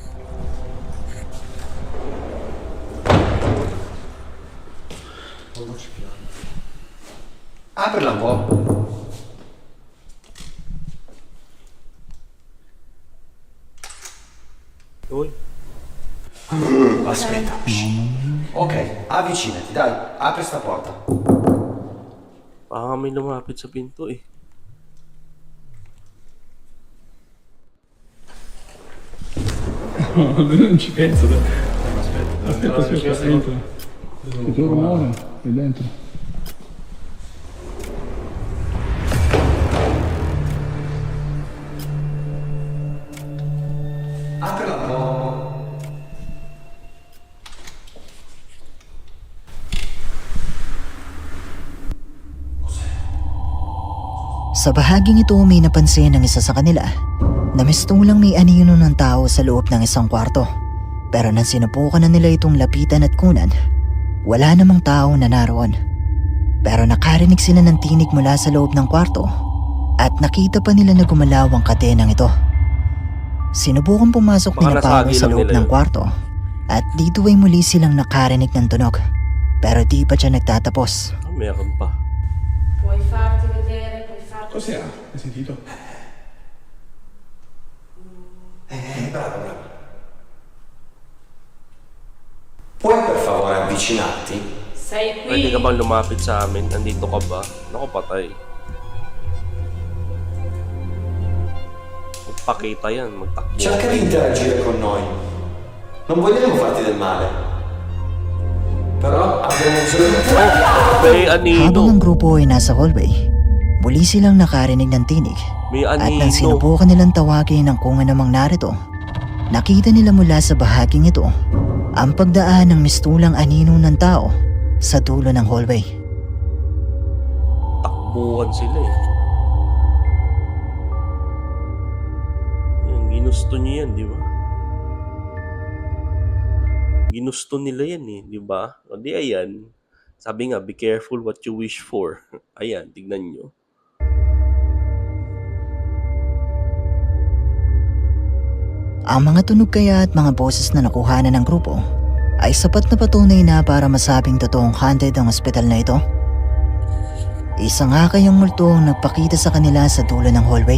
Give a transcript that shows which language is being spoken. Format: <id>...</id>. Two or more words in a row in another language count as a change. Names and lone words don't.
<it>Aprila un po'. Uy, Aspetta. Ok, avvicinati, dai, apri sta porta.</it> <tl>baka may lumapit sa pinto eh.</tl> <it>Non ci penso. Aspetta, entra. Sento un rumore qui dentro. Aprila un po'.</it> <tl>Sa bahaging ito may napansin ng isa sa kanila na mistulang may anino ng tao sa loob ng isang kwarto. Pero nang sinubukan na nila itong lapitan at kunan, wala namang tao na naroon. Pero nakarinig sila ng tinig mula sa loob ng kwarto at nakita pa nila na gumalaw ang kadenang ito. Sinubukan pumasok Baka nila Pao nasagi sa lang loob nila ng yun. kwarto at dito ay muli silang nakarinig ng tunog. Pero di pa siya nagtatapos. Ah, meron pa.</tl> <it>Puoi farti vedere, puoi farti... Cos'era? Hai sentito? Bravo. Puoi per favore avvicinarti? Sei</it> <tl>Pwede</tl> <it>qui.</it> <tl>ka bang lumapit sa amin? Nandito ka ba? Naku, patay. Magpakita yan, magtakbo.</tl> <it>Cerca di interagire con noi. Non vogliamo farti del male. Però abbiamo bisogno di te.</it> <tl>May anino. Habang ang grupo ay nasa hallway, muli silang nakarinig ng tinig. May At nang anino. sinubukan nilang tawagin ng kung anumang narito, nakita nila mula sa bahaging ito ang pagdaan ng mistulang anino ng tao sa dulo ng hallway. Takbuhan sila eh. Yan, ginusto niya yan, di ba? Ginusto nila yan eh, di ba? O di ayan. Sabi nga,</tl> <en>be careful what you wish for.</en> <tl>Ayan, tignan nyo. Ang mga tunog kaya at mga boses na nakuhanan ng grupo ay sapat na patunay na para masabing totoong haunted ang ospital na ito. Isa nga kayang multo ang nagpakita sa kanila sa dulo ng hallway.</tl>